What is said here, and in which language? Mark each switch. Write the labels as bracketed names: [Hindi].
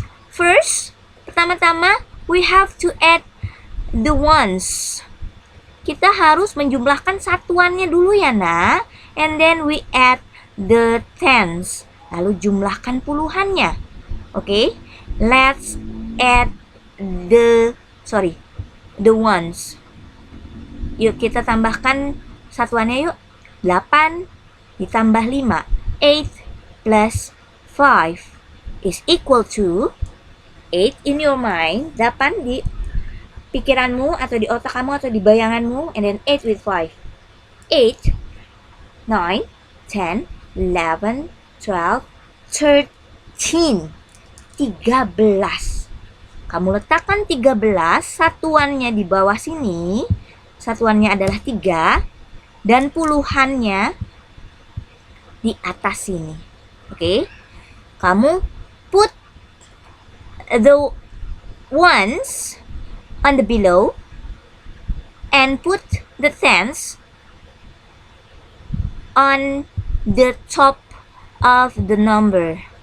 [English] First, [Indonesian] pertama-tama, [English] we have to add the ones. [Indonesian] Kita harus menjumlahkan satuannya dulu ya, nak. [English] And then we add the tens. [Indonesian] Lalu jumlahkan puluhannya. [English] Okay, let's add the ones. [Indonesian] Yuk kita tambahkan satuannya yuk. 8 ditambah 5. [English] 8 plus 5 is equal to 8 in your mind. [Indonesian] 8 di pikiranmu atau di otak kamu atau di bayanganmu. [English] And then 8 with 5. 8, 9, 10, 11, 12, 13. [Indonesian] 13. Kamu letakkan 13, satuannya di bawah sini. Satuannya adalah 3 dan puluhannya di atas sini. Oke. Kamu [English] put the ones on the below and put the tens on the top of the number.